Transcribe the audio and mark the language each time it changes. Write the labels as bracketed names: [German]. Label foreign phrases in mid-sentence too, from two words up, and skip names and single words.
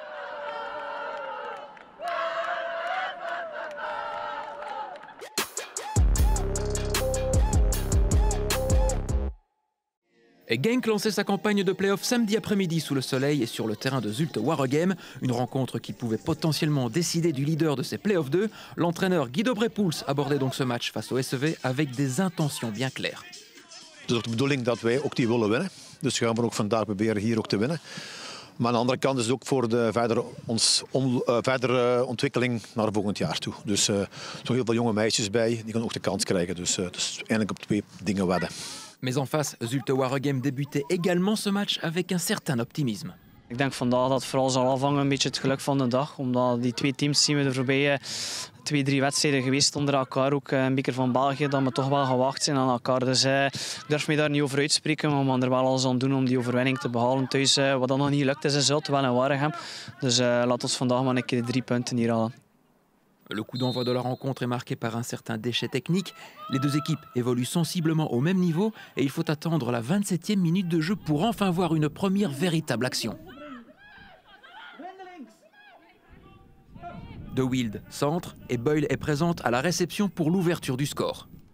[French] Et Genk lançait sa campagne de play-off samedi après-midi sous le soleil et sur le terrain de Zulte Waregem. Une rencontre qui pouvait potentiellement décider du leader de ces play-off 2. L'entraîneur Guido Brepoels abordait donc ce match face au SEV avec des intentions bien claires. [Dutch] Het is ook de bedoeling dat wij ook die willen winnen. Dus gaan we ook vandaag proberen hier ook te winnen. Maar aan de andere kant is het ook voor de verdere ontwikkeling naar volgend jaar toe. Dus er zijn heel veel jonge meisjes bij, die kunnen ook de kans krijgen. Dus eigenlijk op 2 dingen wedden. [French] Mais en face, Zulte Waregem débutait également ce match avec un certain optimisme. [Dutch] Ik denk vandaag dat het vooral zal afhangen een beetje het geluk van de dag. Omdat die 2 teams zien we de voorbije 2-3 wedstrijden geweest onder elkaar. Ook een beker van België, dat we toch wel gewacht zijn aan elkaar. Dus ik durf me daar niet over uitspreken. Maar we gaan er wel alles aan doen om die overwinning te behalen thuis. Wat dan nog niet lukt is in Zulte, wel in Waregem. Dus laat ons vandaag maar een keer de 3 punten hier halen. [French] Le coup d'envoi de la rencontre est marqué par un certain déchet technique. Les 2 équipes évoluent sensiblement au même niveau et il faut attendre la 27e minute de jeu pour enfin voir une première véritable action. De Wilde centre et Boyle est présente à la réception pour l'ouverture du score.